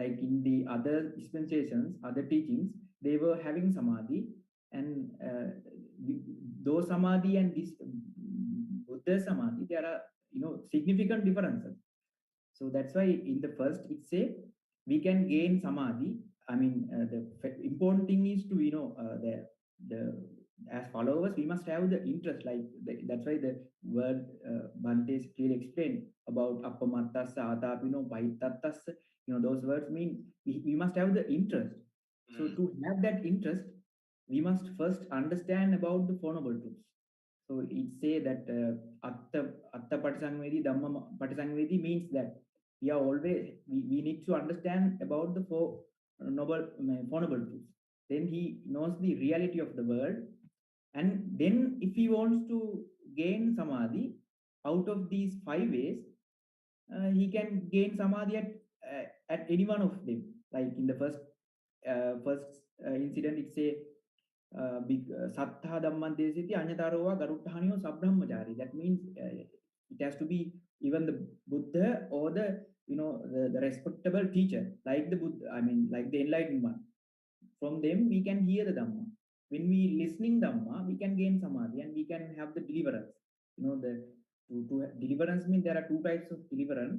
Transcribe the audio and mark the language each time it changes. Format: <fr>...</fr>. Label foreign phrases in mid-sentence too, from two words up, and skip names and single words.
<en>Like in the other dispensations, other teachings, they were having samadhi, and those samadhi and this Buddha samadhi, there are significant differences. So that's why in the first it say we can gain samadhi. I mean, the important thing is to the as followers we must have the interest. Like that's why the word Bhante clearly explained about</en> <pi>appamattassa, atapino, pahittattassa.</pi> <en>Those words mean we must have the interest. So to have that interest, we must first understand about the Four Noble Truths. So it say that</en> <pi>atta patisangvedi, dhamma patisangvedi</pi> <en>means that we are always we need to understand about the Four Noble Truths. Then he knows the reality of the world, and then if he wants to gain samadhi out of these 5 ways, he can gain samadhi at any one of them. Like in the first incident, it say</en> <pi>sattha dhamman desiti anyatarowa garuttahaniyo sabbrahmachari.</pi> <en>That means it has to be even the Buddha or the the respectable teacher, like the Buddha, I mean like the enlightened one. From them we can hear the Dhamma. When we listening Dhamma, we can gain samadhi and we can have the deliverance. The deliverance means there are 2 types of deliverance.</en>